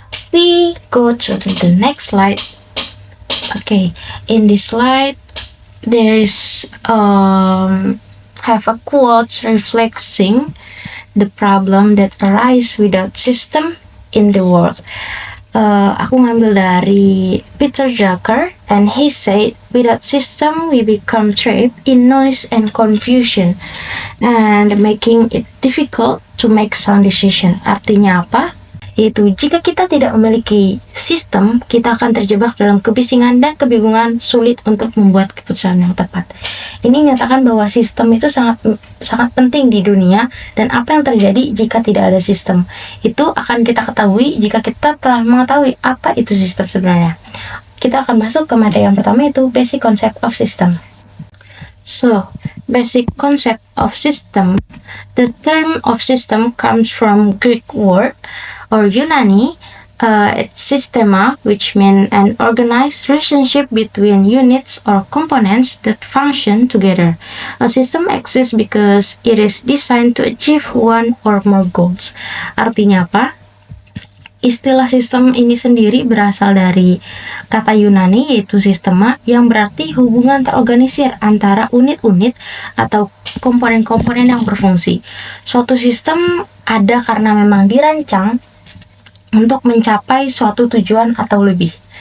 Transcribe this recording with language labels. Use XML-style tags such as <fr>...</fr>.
<en>We go to the next slide. Okay, in this slide, there is have a quote reflecting the problem that arise without system in the world.</en> <id>Aku ngambil dari</id> <en>Peter Drucker, and he said, without system we become trapped in noise and confusion and making it difficult to make sound decision.</en> <id>Artinya apa? Yaitu jika kita tidak memiliki sistem, kita akan terjebak dalam kebisingan dan kebingungan, sulit untuk membuat keputusan yang tepat. Ini menyatakan bahwa sistem itu sangat penting di dunia, dan apa yang terjadi jika tidak ada sistem itu akan kita ketahui jika kita telah mengetahui apa itu sistem sebenarnya. Kita akan masuk ke materi yang pertama, yaitu</id> <en>basic concept of system. So, basic concept of system. The term of system comes from Greek word or Yunani. It's systema, which means an organized relationship between units or components that function together. A system exists because it is designed to achieve one or more goals.</en> <id>Artinya apa? Istilah sistem ini sendiri berasal dari kata Yunani, yaitu sistema, yang berarti hubungan terorganisir antara unit-unit atau komponen-komponen yang berfungsi. Suatu sistem ada karena memang dirancang untuk mencapai suatu tujuan atau lebih.</id>